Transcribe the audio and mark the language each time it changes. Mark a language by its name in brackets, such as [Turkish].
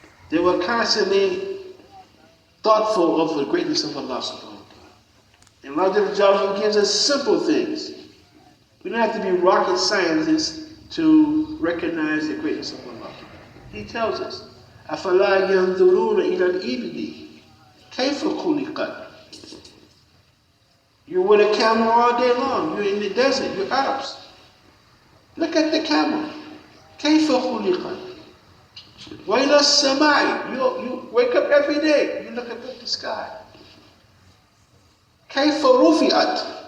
[English] They were constantly thoughtful of the greatness of Allah subhanahu wa ta'ala. And Allah gives us simple things. We don't have to be rocket scientists to recognize the greatness of Allah. He tells us, [Arabic] أَفَلَا يَنْظُرُونَ إِلَى الْإِبِلِ كَيْفَ خُلِقَتْ. [English] You're with a camel all day long. You're in the desert. You're Arabs. Look at the camel. [Arabic] كَيْفَ خُلِقَتْ. وَإِلَى السَّمَاءِ. [English] You wake up every day. You look up at the sky. [Arabic] كَيْفَ رُفِعَتْ.